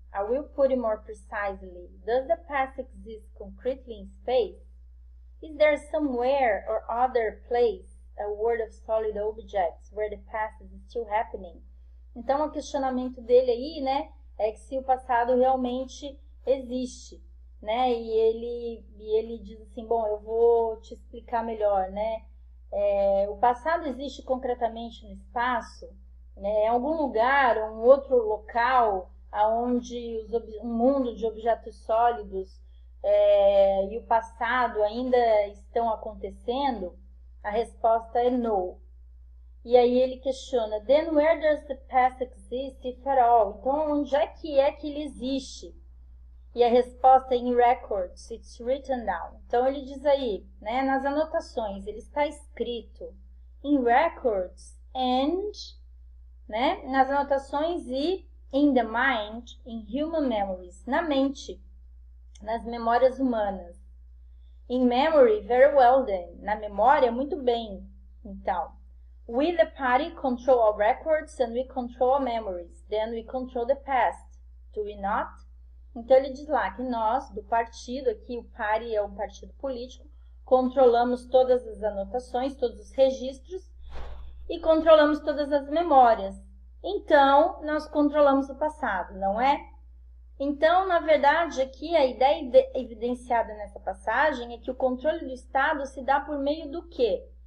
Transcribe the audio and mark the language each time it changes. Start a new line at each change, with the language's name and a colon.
English: I will put it more precisely. Does the past exist concretely in space? Is there somewhere or other place a world of solid objects where the past is still happening?
Portuguese: Então, o questionamento dele aí, né, é que se o passado realmente existe, né? E ele diz assim, bom, eu vou te explicar melhor, né? O passado existe concretamente no espaço, né? Em algum lugar, um outro local, onde um mundo de objetos sólidos e o passado ainda estão acontecendo? A resposta é no. E aí ele questiona,
English: then where does the past exist, if at all?
Portuguese: Então, onde é que ele existe? E a resposta é
English: in records, it's written down.
Portuguese: Então, ele diz aí, né, nas anotações, ele está escrito
English: in records and,
Portuguese: né, nas anotações e
English: in the mind, in human memories,
Portuguese: na mente, nas memórias humanas.
English: In memory, very well then.
Portuguese: Na memória, muito bem.
English: Então, we the party control our records and we control our memories. Then we control the past. Do we not?
Portuguese: Então, ele diz lá que nós, do partido, aqui o party é um partido político, controlamos todas as anotações, todos os registros e controlamos todas as memórias. Então, nós controlamos o passado, não é? Então, na verdade, aqui a ideia evidenciada nessa passagem é que o controle do Estado se dá por meio do quê?